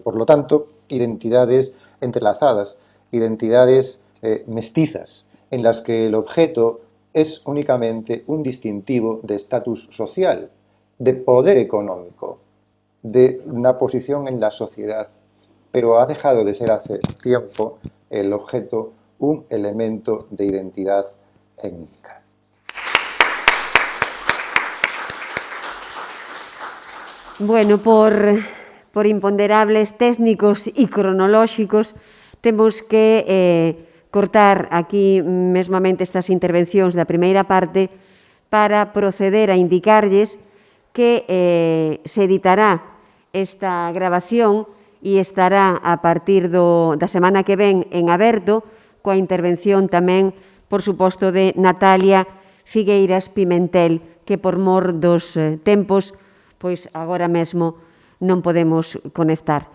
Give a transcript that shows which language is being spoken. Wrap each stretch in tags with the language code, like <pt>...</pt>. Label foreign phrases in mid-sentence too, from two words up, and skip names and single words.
<es>Por lo tanto, identidades entrelazadas, identidades mestizas, en las que el objeto es únicamente un distintivo de estatus social, de poder económico, de una posición en la sociedad, pero ha dejado de ser hace tiempo el objeto un elemento de identidad étnica.</es> <gl>Bueno, por imponderables técnicos e cronolóxicos, temos que cortar aquí mesmamente estas intervencións da primeira parte para proceder a indicarlles que se editará esta grabación e estará a partir da semana que ven en aberto, coa intervención tamén, por suposto, de Natalia Figueiras Pimentel, que por mor dos tempos, pois agora mesmo non podemos conectar.</gl>